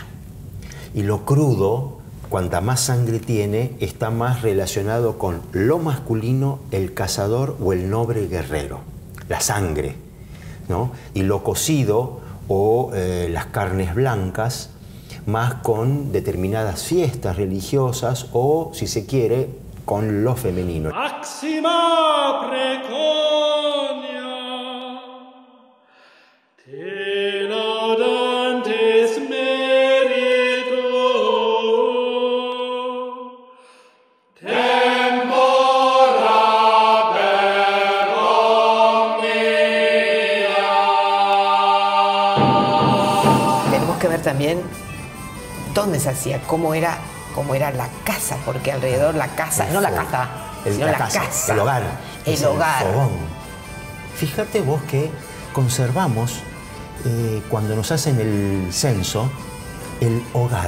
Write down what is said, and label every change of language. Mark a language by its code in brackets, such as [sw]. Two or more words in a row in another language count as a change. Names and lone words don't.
[es] Y lo crudo, cuanta más sangre tiene, está más relacionado con lo masculino, el cazador o el noble guerrero. La sangre, ¿no? Y lo cocido o las carnes blancas, más con determinadas fiestas religiosas o, si se quiere, con lo femenino. [la] Maxima preconia, te laudantes merito, tempora per omnia. [es] Tenemos que ver también dónde se hacía, cómo era la casa, porque alrededor la casa, no la casa, sino la casa, el hogar. El hogar. fogón. Fíjate vos que conservamos, cuando nos hacen el censo, el hogar.